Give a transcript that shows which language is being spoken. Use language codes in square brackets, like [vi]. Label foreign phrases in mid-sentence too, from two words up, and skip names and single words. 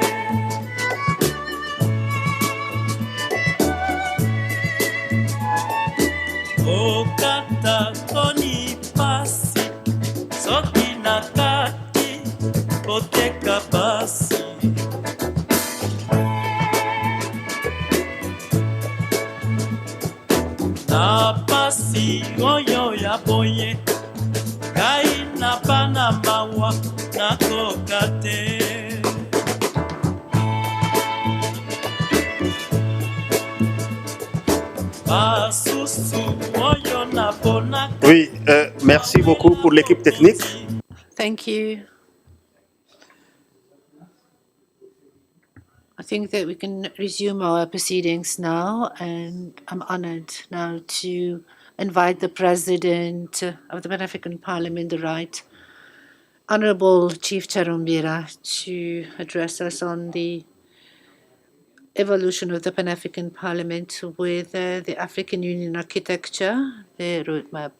[ln] Oh kata toni pasi, soki nakati, koteka pasi. Na pasi oyo ya boye, kai na bana mawa nakoka te. [fr] Oui, merci beaucoup pour l'équipe technique. [en] Thank you. I think that we can resume our proceedings now, and I'm honored now to invite the President of the Pan-African Parliament, the Right Honorable Chief Charumbira, to address us on the evolution of the Pan-African Parliament with the African Union architecture, the roadmap.